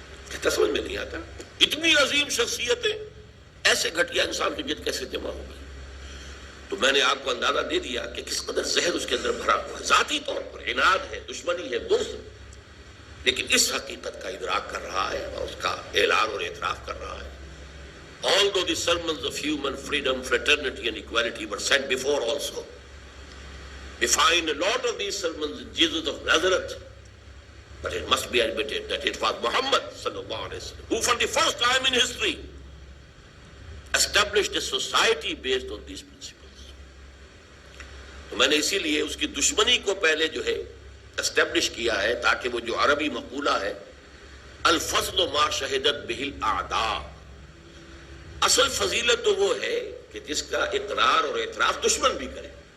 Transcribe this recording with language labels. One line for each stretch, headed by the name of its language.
Urdu: کہتا سمجھ میں نہیں آتا اتنی عظیم شخصیتیں ایسے گھٹیا انسان کی جد کیسے جمع ہو گئی. تو میں نے آپ کو اندازہ دے دیا کہ کس قدر زہر اس کے اندر بھرا ہوا ہے. ذاتی طور پر عناد ہے، دشمنی ہے، بغض، لیکن اس حقیقت کا ادراک کر رہا ہے اور اس کا اعلان اور اعتراف کر رہا ہے.
English: Although the sermons of human freedom, fraternity and equality were said before also, we find a lot of these sermons in Jesus of Nazareth, but it must be admitted that it was Muhammad sallallahu alaihi wasallam who for the first time in history established a society based on these principles.
Urdu: تو میں نے اسی لیے اس کی دشمنی کو پہلے جو ہے اسٹیبلش کیا ہے تاکہ وہ جو عربی مقولہ ہے
Arabic: الفضل ما شہدت بہ الاعداء،
Urdu: اصل فضیلت تو وہ ہے کہ جس کا اقرار اور اعتراف دشمن بھی کرے.